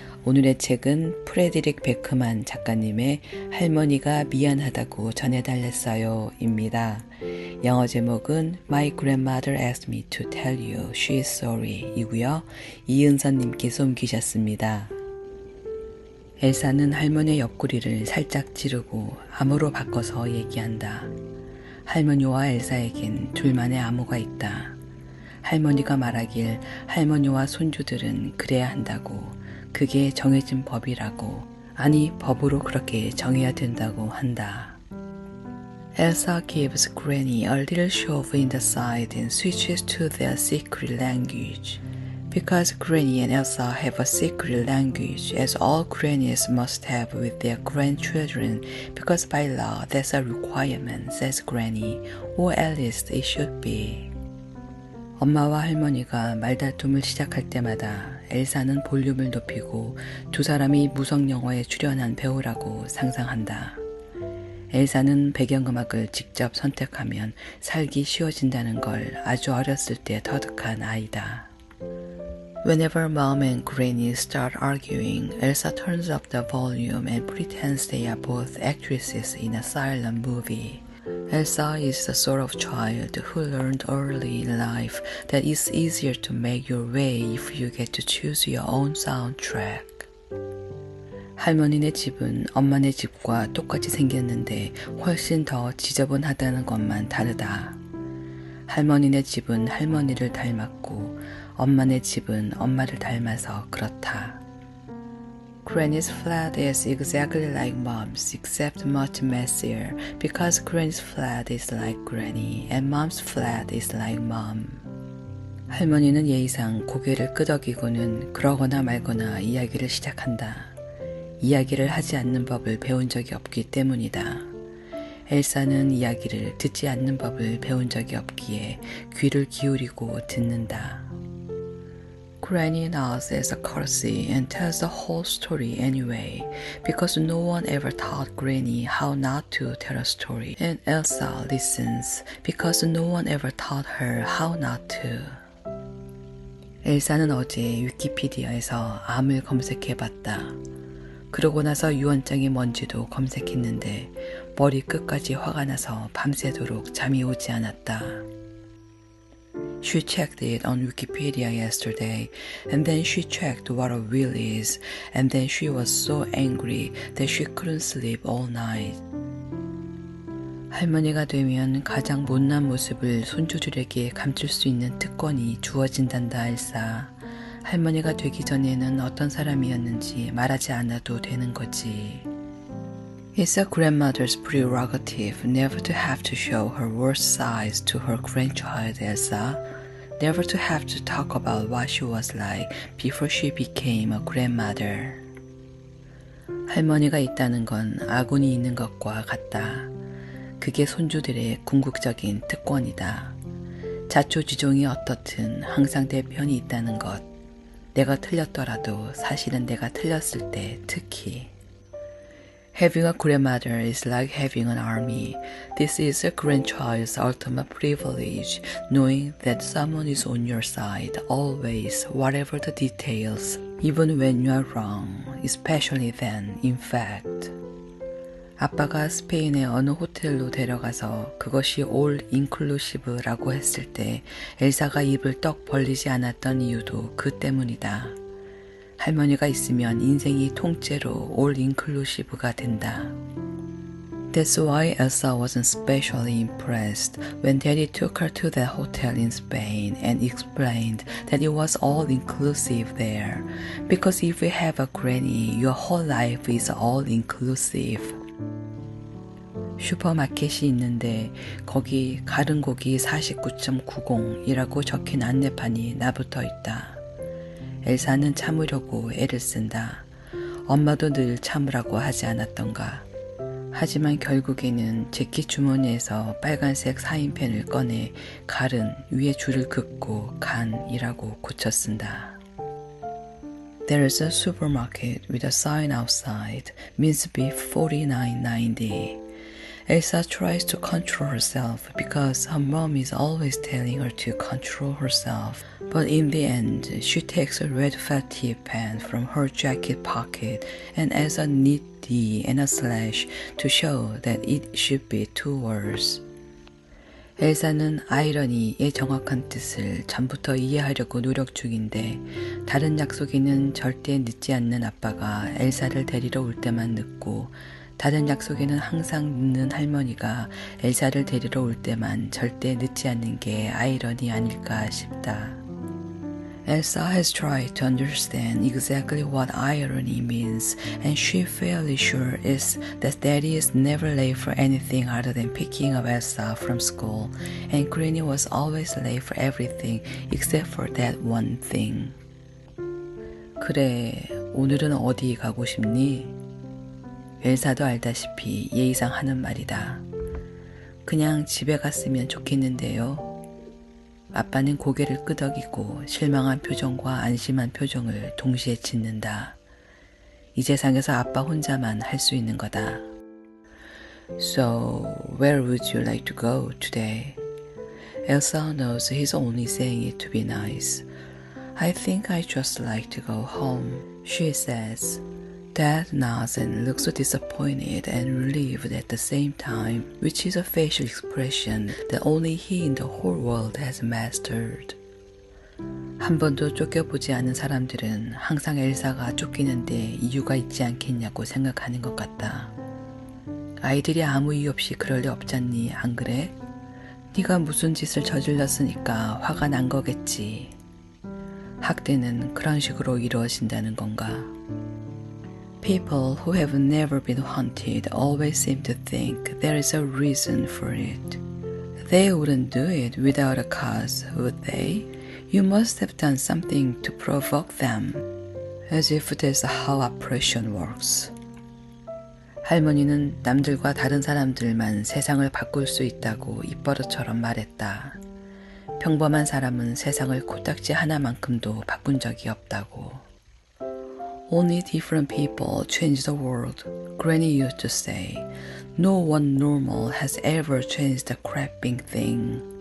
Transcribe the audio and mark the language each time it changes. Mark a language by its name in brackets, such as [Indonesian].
[Korean] 오늘의 책은 프레드릭 베크만 작가님의 할머니가 미안하다고 전해달랬어요 입니다. 영어 제목은 My Grandmother Asked Me to Tell You She's Sorry 이고요. 이은선님께서 옮기셨습니다. 엘사는 할머니의 옆구리를 살짝 찌르고 암호로 바꿔서 얘기한다. 할머니와 엘사에겐 둘만의 암호가 있다. 할머니가 말하길 할머니와 손주들은 그래야 한다고, 그게 정해진 법이라고, 아니 법으로 그렇게 정해야 된다고 한다. [English] Elsa gives Granny a little shove in the side and switches to their secret language. Because Granny and Elsa have a secret language, as all grannies must have with their grandchildren, because by law that's a requirement, says Granny, or at least it should be. [Korean] 엄마와 할머니가 말다툼을 시작할 때마다 엘사는 볼륨을 높이고 두 사람이 무성영화에 출연한 배우라고 상상한다. 엘사는 배경음악을 직접 선택하면 살기 쉬워진다는 걸 아주 어렸을 때 터득한 아이다. [English] Whenever Mom and Granny start arguing, Elsa turns up the volume and pretends they are both actresses in a silent movie. Elsa is the sort of child who learned early in life that it's easier to make your way if you get to choose your own soundtrack. [Korean] 할머니네 집은 엄마네 집과 똑같이 생겼는데 훨씬 더 지저분하다는 것만 다르다. 할머니네 집은 할머니를 닮았고 엄마네 집은 엄마를 닮아서 그렇다. [English] Granny's flat is exactly like Mom's, except much messier, because Granny's flat is like Granny, and Mom's flat is like Mom. [Korean] 할머니는 예의상 고개를 끄덕이고는 그러거나 말거나 이야기를 시작한다. 이야기를 하지 않는 법을 배운 적이 없기 때문이다. 엘사는 이야기를 듣지 않는 법을 배운 적이 없기에 귀를 기울이고 듣는다. [English] Granny nods as a courtesy and tells the whole story anyway, because no one ever taught Granny how not to tell a story, and Elsa listens because no one ever taught her how not to. [Korean] 엘사는 어제 위키피디아에서 암을 검색해봤다. 그러고 나서 유언장이 뭔지도 검색했는데 머리 끝까지 화가 나서 밤새도록 잠이 오지 않았다. [English] She checked it on Wikipedia yesterday, and then she checked what a will is, and then she was so angry that she couldn't sleep all night. [Korean] 할머니가 되면 가장 못난 모습을 손주들에게 감출 수 있는 특권이 주어진단다, 엘사. 할머니가 되기 전에는 어떤 사람이었는지 말하지 않아도 되는 거지. [English] It's a grandmother's prerogative never to have to show her worst sides to her grandchild, Elsa. Never to have to talk about what she was like before she became a grandmother. [Korean] 할머니가 있다는 건 아군이 있는 것과 같다. 그게 손주들의 궁극적인 특권이다. 자초지종이 어떻든 항상 내 편이 있다는 것. 내가 틀렸더라도 사실은 내가 틀렸을 때 특히. [English] Having a grandmother is like having an army. This is a grandchild's ultimate privilege, knowing that someone is on your side, always, whatever the details, even when you are wrong, especially then, in fact. [Korean] 아빠가 스페인의 어느 호텔로 데려가서 그것이 올 인클루시브라고 했을 때 엘사가 입을 떡 벌리지 않았던 이유도 그 때문이다. 할머니가 있으면 인생이 통째로 올 인클루시브가 된다. [English] That's why Elsa wasn't especially impressed when Daddy took her to that hotel in Spain and explained that it was all inclusive there. Because if you have a granny, your whole life is all inclusive. [Korean] 슈퍼마켓이 있는데 거기 가른 고기 49.90이라고 적힌 안내판이 나붙어 있다. 엘사는 참으려고 애를 쓴다. 엄마도 늘 참으라고 하지 않았던가. 하지만 결국에는 재킷 주머니에서 빨간색 사인펜을 꺼내 갈은 위에 줄을 긋고 간이라고 고쳤쓴다. [English] There is a supermarket with a sign outside, mince beef $49.90. Elsa tries to control herself because her mom is always telling her to control herself. But in the end, she takes a red felt tip pen from her jacket pocket and adds a neat D and a slash to show that it should be two words. [Korean] 엘사는 아이러니의 정확한 뜻을 전부터 이해하려고 노력 중인데 다른 약속에는 절대 늦지 않는 아빠가 엘사를 데리러 올 때만 늦고 다른 약속에는 항상 늦는 할머니가 엘사를 데리러 올 때만 절대 늦지 않는 게 아이러니 아닐까 싶다. [English] Elsa has tried to understand exactly what irony means, and she's fairly sure is that Daddy is never late for anything other than picking up Elsa from school, and Granny was always late for everything except for that one thing. [Korean] 그래, 오늘은 어디 가고 싶니? 엘사도 알다시피 예의상 하는 말이다. 그냥 집에 갔으면 좋겠는데요. 아빠는 고개를 끄덕이고 실망한 표정과 안심한 표정을 동시에 짓는다. 이 세상에서 아빠 혼자만 할 수 있는 거다. [English] So, where would you like to go today? Elsa knows he's only saying it to be nice. I think I just like to go home, she says. Dad nods and looks disappointed and relieved at the same time, which is a facial expression that only he in the whole world has mastered. [Korean] 한 번도 쫓겨보지 않은 사람들은 항상 엘사가 쫓기는데 이유가 있지 않겠냐고 생각하는 것 같다. 아이들이 아무 이유 없이 그럴 리 없잖니, 안 그래? 네가 무슨 짓을 저질렀으니까 화가 난 거겠지. 학대는 그런 식으로 이루어진다는 건가? [English] People who have never been haunted always seem to think there is a reason for it. They wouldn't do it without a cause, would they? You must have done something to provoke them. As if that's how oppression works. [Korean] 할머니는 남들과 다른 사람들만 세상을 바꿀 수 있다고 입버릇처럼 말했다. 평범한 사람은 세상을 코딱지 하나만큼도 바꾼 적이 없다고. [English] Only different people change the world, Granny used to say. No one normal has ever changed a crapping thing.